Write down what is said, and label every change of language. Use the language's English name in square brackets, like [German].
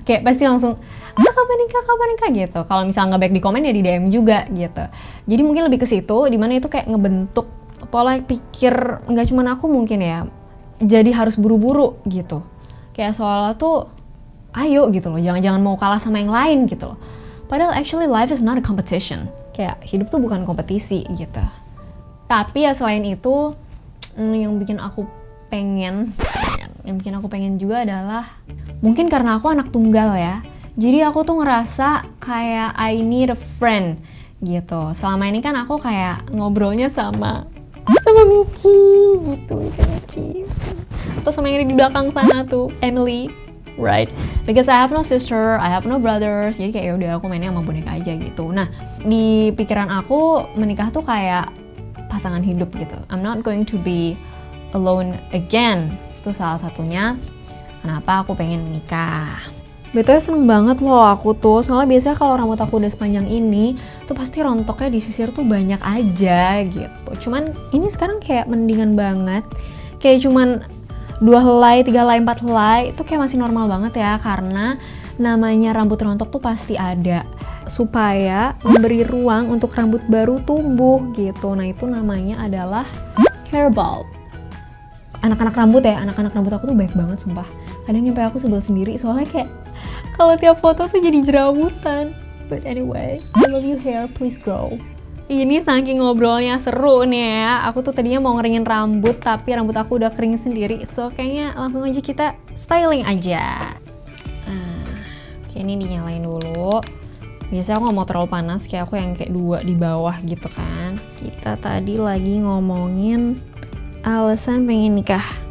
[Indonesian] Kayak pasti langsung, kapan nikah gitu. Kalau misalnya nggak baik di komen ya di DM juga gitu. Jadi mungkin lebih ke situ, dimana itu kayak ngebentuk pola pikir nggak cuma aku mungkin ya, jadi harus buru-buru gitu. Kayak soalnya tuh ayo gitu loh, jangan mau kalah sama yang lain gitu loh. Padahal [English] actually life is not a competition. [Indonesian] Kayak hidup tuh bukan kompetisi gitu. Tapi ya selain itu, yang bikin aku pengen juga adalah mungkin karena aku anak tunggal ya. Jadi aku tuh ngerasa kayak [English] I need a friend [Indonesian] gitu. Selama ini kan aku kayak ngobrolnya sama Miki gitu, Miki. Atau sama yang di belakang sana tuh, Emily, right? [English] Because I have no sister, I have no brothers. [Indonesian] Jadi kayak yaudah aku mainnya sama boneka aja gitu. Nah, di pikiran aku menikah tuh kayak pasangan hidup gitu. [English] I'm not going to be alone again. [Indonesian] Itu salah satunya kenapa aku pengen menikah. Betulnya seneng banget loh aku tuh, soalnya biasanya kalau rambut aku udah sepanjang ini tuh pasti rontoknya di sisir tuh banyak aja gitu. Cuman ini sekarang kayak mendingan banget, kayak cuman 2 helai, 3 helai, 4 helai itu kayak masih normal banget ya. Karena namanya rambut rontok tuh pasti ada, supaya memberi ruang untuk rambut baru tumbuh gitu. Nah itu namanya adalah hair bulb. Anak-anak rambut ya, anak-anak rambut aku tuh baik banget sumpah. Kadang nyampe aku sebel sendiri soalnya kayak kalau tiap foto tuh jadi jerawutan. [English] But anyway, I love you hair, please grow. [Indonesian] Ini saking ngobrolnya seru nih ya. Aku tuh tadinya mau ngeringin rambut, tapi rambut aku udah kering sendiri. So kayaknya langsung aja kita styling aja. Oke, ini dinyalain dulu. Biasanya aku gak mau terlalu panas, kayak aku yang kayak 2 di bawah gitu kan. Kita tadi lagi ngomongin alasan pengen nikah.